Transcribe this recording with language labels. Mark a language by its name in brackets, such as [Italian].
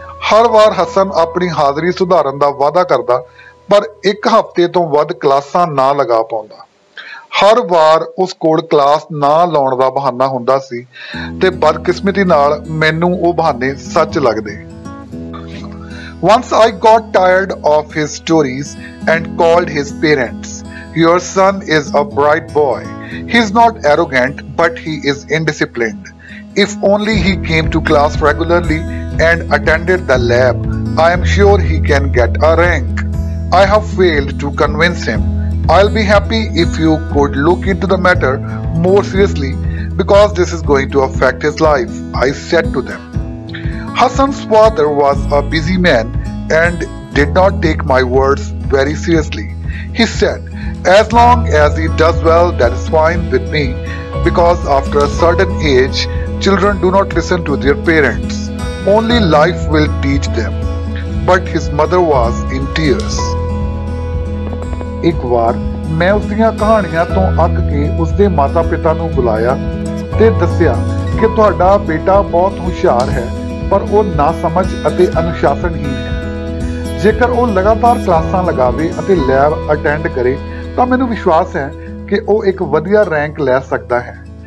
[Punjabi] ਹਰ ਵਾਰ ਹਸਨ ਆਪਣੀ ਹਾਜ਼ਰੀ ਸੁਧਾਰਨ ਦਾ ਵਾਅਦਾ ਕਰਦਾ, ਪਰ ਇੱਕ ਹਫ਼ਤੇ ਤੋਂ ਵੱਧ ਕਲਾਸਾਂ ਨਾ ਲਗਾ ਪਾਉਂਦਾ। ਹਰ ਵਾਰ ਉਸ ਕੋਲ ਕਲਾਸ ਨਾ ਲਾਉਣ ਦਾ ਬਹਾਨਾ ਹੁੰਦਾ ਸੀ ਤੇ ਬਦਕਿਸਮਤੀ ਨਾਲ ਮੈਨੂੰ ਉਹ ਬਹਾਨੇ ਸੱਚ ਲੱਗਦੇ। [English] Once I got tired of his stories and called his parents. Your son is a bright boy. He is not arrogant, but he is indisciplined. If only he came to class regularly and attended the lab, I am sure he can get a rank. I have failed to convince him. I'll be happy if you could look into the matter more seriously because this is going to affect his life, I said to them. Hassan's father was a busy man and did not take my words very seriously. He said, as long as he does well, that is fine with me, because after a certain age, children do not listen to their parents. Only life will teach them. But his mother was in tears. [Punjabi] ਇੱਕ ਵਾਰ ਮੈਂ ਉਸ ਦੀਆਂ ਕਹਾਣੀਆਂ ਤੋਂ ਅੱਕ ਕੇ ਉਸਦੇ ਮਾਤਾ-ਪਿਤਾ ਨੂੰ ਬੁਲਾਇਆ ਤੇ ਦੱਸਿਆ ਕਿ ਤੁਹਾਡਾ ਬੇਟਾ ਬਹੁਤ ਹੁਸ਼ਿਆਰ ਹੈ, ਪਰ ਉਹ ਨਾਸਮਝ ਅਤੇ ਅਨੁਸ਼ਾਸਨਹੀਨ ਹੈ। ਜੇਕਰ ਉਹ ਲਗਾਤਾਰ ਕਲਾਸਾਂ ਲਗਾਵੇ ਅਤੇ ਲੈਬ ਅਟੈਂਡ ਕਰੇ ਤਾਂ ਮੈਨੂੰ ਵਿਸ਼ਵਾਸ ਹੈ ਕਿ ਉਹ ਇੱਕ ਵਧੀਆ ਰੈਂਕ ਲੈ ਸਕਦਾ ਹੈ।